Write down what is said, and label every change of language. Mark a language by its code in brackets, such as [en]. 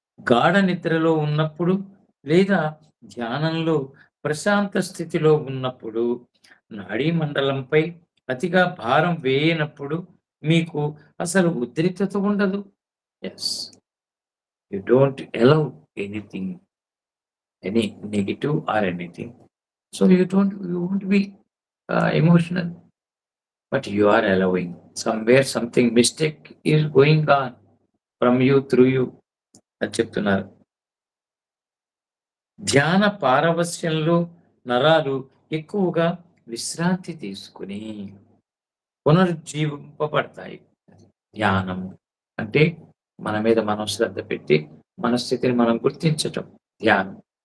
[te] గాఢ నిద్రలో ఉన్నప్పుడు లేదా ధ్యానంలో ప్రశాంత స్థితిలో ఉన్నప్పుడు నాడీ మండలంపై అతిగా భారం వేయనప్పుడు మీకు అసలు ఉద్రిక్తత ఉండదు. [en] Yes, you don't allow anything, any negative or anything. So you won't be emotional, but you are allowing. Somewhere something mistake is going on from you, through you [te] అని చెప్తున్నారు. ధ్యాన పారవస్యంలో నరాలు ఎక్కువగా విశ్రాంతి తీసుకుని పునరుజ్జీవింపబడతాయి. ధ్యానం అంటే మన మీద మనం శ్రద్ధ పెట్టి మన స్థితిని మనం గుర్తించటం ధ్యానం.